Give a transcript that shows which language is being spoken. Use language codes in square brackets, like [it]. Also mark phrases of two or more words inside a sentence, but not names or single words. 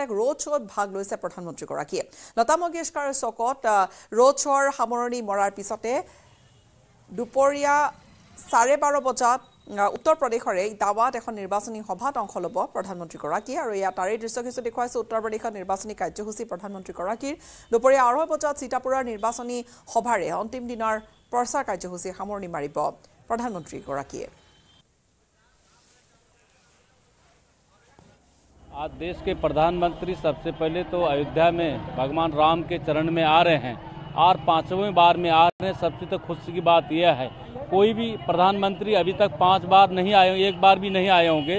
[as] এক ৰোড শ্ব'ত ভাগ লৈছে প্ৰধানমন্ত্ৰী গৰাকীয়ে লতা মংগেশকাৰৰ চকত ৰোড শ্ব'ৰ সামৰণি মৰাৰ পিছতে দুপৰীয়া 12:30 বজাত উত্তৰ প্ৰদেশৰে ইটাৱাত এখন নিৰ্বাচনী সভাত অংশ ল'ব প্ৰধানমন্ত্ৰী গৰাকী আৰু ইয়া তাৰে দৃশ্য কিছু দেখুৱাইছে উত্তৰ প্ৰদেশৰ নিৰ্বাচনী কাৰ্যসূচী প্ৰধানমন্ত্ৰী গৰাকীৰ দুপৰীয়া 2:30 বজাত সীতাপুৰৰ নিৰ্বাচনী সভাৰে অন্তিম দিনৰ প্ৰচাৰ কাৰ্যসূচী সামৰণি মাৰিব প্ৰধানমন্ত্ৰী গৰাকীয়ে [hi] आज देश के प्रधानमंत्री सबसे पहले तो अयोध्या में भगवान राम के चरण में आ रहे हैं और 5वीं बार में आ रहे हैं। सबसे तो खुशी की बात यह है कोई भी प्रधानमंत्री अभी तक 5 बार नहीं आए, एक बार भी नहीं आए होंगे।